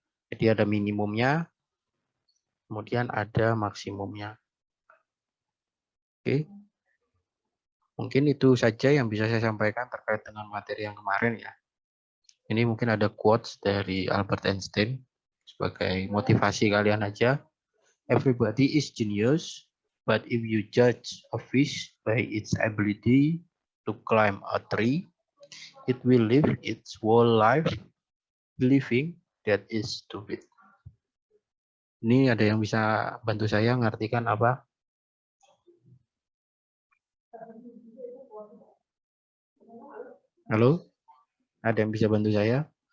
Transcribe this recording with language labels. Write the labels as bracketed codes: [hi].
[id] Jadi ada minimumnya, kemudian ada maksimumnya. Oke, mungkin itu saja yang bisa saya sampaikan terkait dengan materi yang kemarin ya. Ini mungkin ada quotes dari Albert Einstein sebagai motivasi kalian aja. [en] Everybody is genius, but if you judge a fish by its ability to climb a tree, it will live its whole life believing that is stupid. [id] Ini ada yang bisa bantu saya mengartikan apa? Halo? Ada yang bisa bantu saya?